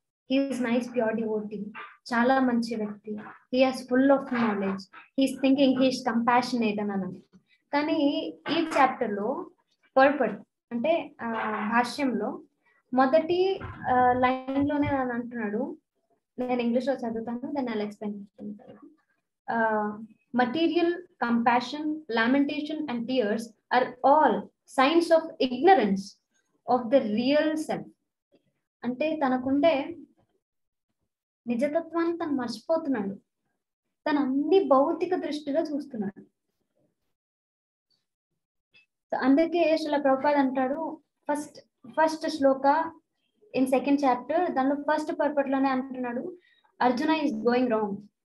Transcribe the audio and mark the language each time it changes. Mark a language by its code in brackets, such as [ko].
[en] he is nice pure devotee, [te] చాలా మంచి వ్యక్తి, [en] He has full of knowledge, he's thinking, he's compassionate అని అన్నది. [te] కానీ ఈ చాప్టర్ లో పర్పట్ అంటే భాష్యంలో మొదటి లైన్ లోనే నేను అంటున్నాడు, నేను ఇంగ్లీష్ లో చదువుతాను, దాన్ని అలా ఎక్స్ప్లెయిన్ చేస్తాను. [en] Material, compassion, lamentation and tears are all signs of ignorance of the real self. [te] అంటే తనకుండే నిజతత్వాన్ని తను మర్చిపోతున్నాడు, తను అన్ని భౌతిక దృష్టిలో చూస్తున్నాడు. అందుకే శ్రీల ప్రభుపాద అంటాడు first Shloka in second chapter, దానిలో ఫస్ట్ పర్పట్ లోనే అంటున్నాడు, [en] Arjuna is going wrong.